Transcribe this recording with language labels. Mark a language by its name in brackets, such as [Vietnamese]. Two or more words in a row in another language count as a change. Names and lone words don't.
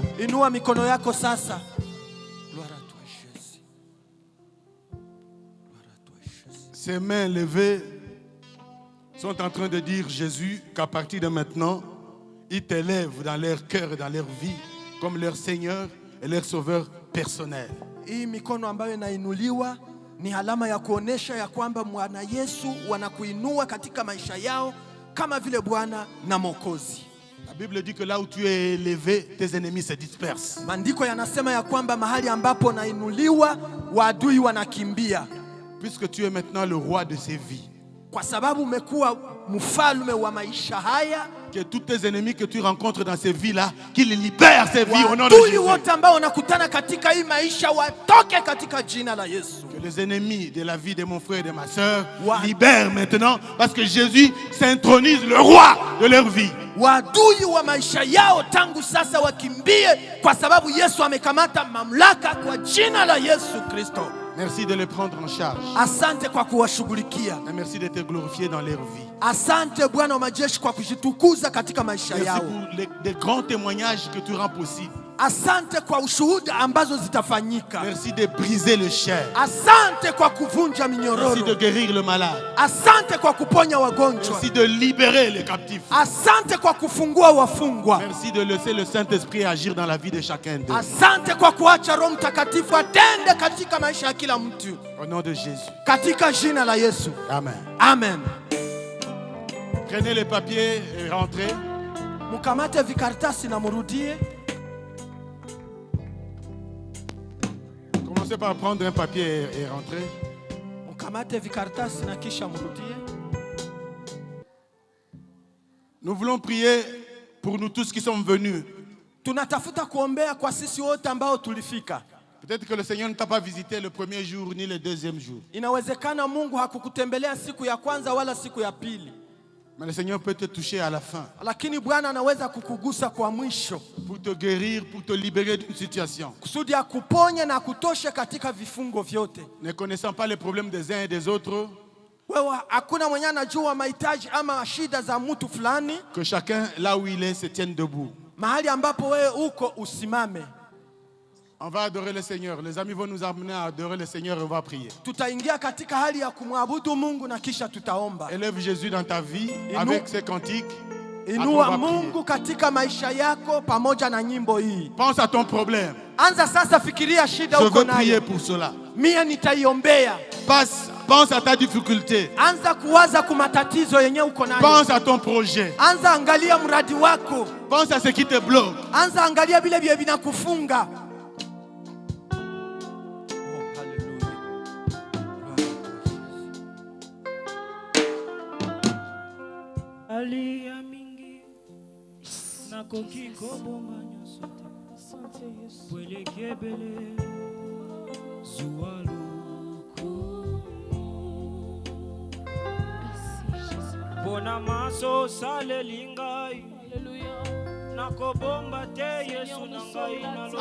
[Swahili] Inua mikono yako sasa. [French] Gloire à toi Jésus. Gloire à toi Jésus. Ces mains levées sont en train de dire Jésus qu'à partir de maintenant, ils t'élèvent dans leur cœur et dans leur vie comme leur Seigneur et leur Sauveur personnel. [Swahili] Hii mikono ambayo inainuliwa ni alama ya kuonesha ya kwamba Bwana Yesu wanakuinua katika maisha yao kama vile Bwana na Mwokozi. [French] La Bible dit que là où tu es élevé, tes ennemis se dispersent. [Swahili] Maandiko yanasema ya kwamba mahali ambapo nainuliwa waadui wanakimbia. [French] Puisque tu es maintenant le roi de ces vies. [Swahili] Kwa sababu umekuwa mfalme wa maisha haya. [French] Que tous tes ennemis que tu rencontres dans ces vies-là, qu'ils libèrent ces vies au nom de [Swahili] Waadui [French] Jésus. [Swahili] wote ambao wanakutana katika hii maisha watoke katika jina la Yesu. [French] Que les ennemis de la vie de mon frère et de ma sœur libèrent maintenant parce que Jésus s'intronise le roi de leur vie. [Swahili] Waadui wa maisha yao tangu sasa wakimbie kwa sababu Yesu amekamata mamlaka kwa jina la Yesu Kristo. [French] Merci de les prendre en charge. [Swahili] Asante kwa kuwashughulikia. [French] Et merci de te glorifier dans leur vie. [Swahili] Asante Bwana wa majeshi kwa kujitukuza katika maisha [French] Merci [Swahili] yao. [French] pour les grands témoignages que tu rends possibles. [Swahili] Asante kwa ushuhuda ambazo zitafanyika. [French] Merci de briser le chair. [Swahili] Asante kwa kuvunja [French] Merci de [Swahili] minyororo. [French] guérir le malade. [Swahili] Asante kwa kuponya wagonjwa. [French] Merci de libérer les captifs. [Swahili] Asante kwa kufungua wafungwa. [French] Merci de laisser le Saint-Esprit agir dans la vie de chacun d'eux. [Swahili] Asante kwa kuacha Roho Mtakatifu atende katika maisha ya kila mtu. [French] Au nom de Jésus. [Swahili] Katika jina la Yesu. [French] Amen. [Swahili] Amen. [French] Prenez les papiers et rentrez. [Swahili] Mukamate vikaratasi na murudie. [French] Commencez par prendre un papier et rentrer. [Swahili] Mukamate vikaratasi na kisha murudie. [French] Nous voulons prier pour nous tous qui sommes venus. [Swahili] Tunatafuta kuombea kwa sisi wote ambao tulifika. [French] Peut-être que le Seigneur ne t'a pas visité le premier jour ni le deuxième jour. [Swahili] Inawezekana Mungu hakukutembelea siku ya kwanza wala siku ya pili. [French] Mais le Seigneur peut te toucher à la fin. [Swahili] Lakini Bwana anaweza kukugusa kwa mwisho. [French] Pour te guérir, pour te libérer d'une situation. [Swahili] Kusudi akuponye na kutoshe katika vifungo vyote. [French] Ne connaissant pas les problèmes des uns et des autres. [Swahili] Wewe hakuna mwenye anajua mahitaji ama shida za mtu fulani. [French] Que chacun là où il est se tienne debout. [Swahili] Mahali ambapo wewe uko usimame. [French] On va adorer le Seigneur. Les amis vont nous amener à adorer le Seigneur et on va prier. [Swahili] Tutaingia katika hali ya kumwabudu Mungu na kisha tutaomba. [French] Élève Jésus dans ta vie avec ses cantiques. [Swahili] Inua Mungu katika maisha yako pamoja na nyimbo hii. [French] Pense à ton problème. [Swahili] Anza sasa fikiria shida uko nayo. [French] Je veux prier pour cela. [Swahili] Mimi nitaiombea. [French] Pense à ta difficulté. [Swahili] Anza kuwaza kwa matatizo yenye uko nayo. [French] Pense à ton projet. [Swahili] Anza angalia mradi wako. [French] Pense à ce qui te bloque. [Swahili] Anza angalia vile vile vinakufunga. [Lingala] Alia mingi nakoki kobomba nyonso te pweleke bele zuwa luku mpona maso osaleli ngai nakobomba te Yesu na ngai